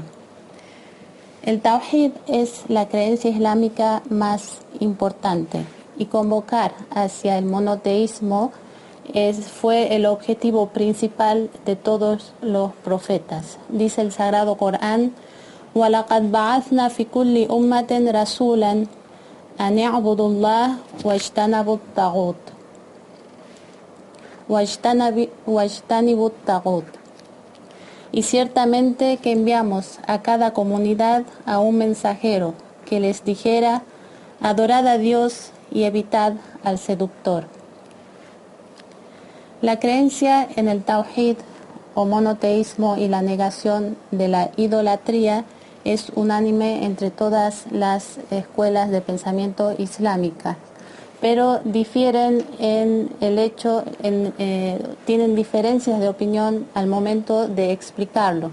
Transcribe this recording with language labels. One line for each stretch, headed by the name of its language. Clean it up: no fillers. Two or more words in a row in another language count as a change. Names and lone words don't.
Spanish: El tawhid es la creencia islámica más importante y convocar hacia el monoteísmo fue el objetivo principal de todos los profetas. Dice el Sagrado Corán:
Arabic: وَلَقَدْ بَعَثْنَا فِي كُلِّ أُمَّةٍ رَسُولًا أن يعبدوا الله واجتنبوا الطاغوت.
Spanish: Y ciertamente que enviamos a cada comunidad a un mensajero que les dijera: adorad a Dios y evitad al seductor. La creencia en el tawhid o monoteísmo y la negación de la idolatría es unánime entre todas las escuelas de pensamiento islámicas, pero difieren en el hecho, tienen diferencias de opinión al momento de explicarlo.